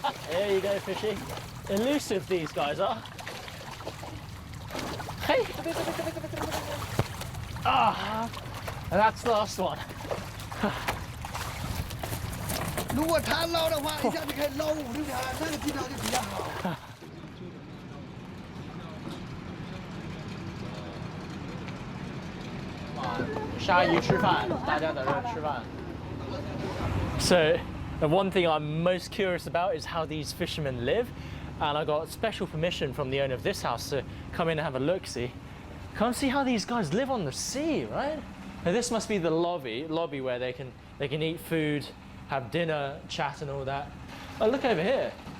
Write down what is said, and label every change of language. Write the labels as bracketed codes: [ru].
[en] There you go, fishy. Elusive these guys are. Hey! Ah, and that's the last one. [zh] 如果他捞的话，一下就可以捞5-6条，那个技巧就比较好。鲨鱼吃饭，大家在这吃饭。 [en] So, the one thing I'm most curious about is how these fishermen live, and I got special permission from the owner of this house to come in and have a look-see. Come see how these guys live on the sea, right? Now this must be the lobby where they can eat food, have dinner, chat, and all that. Oh, look over here.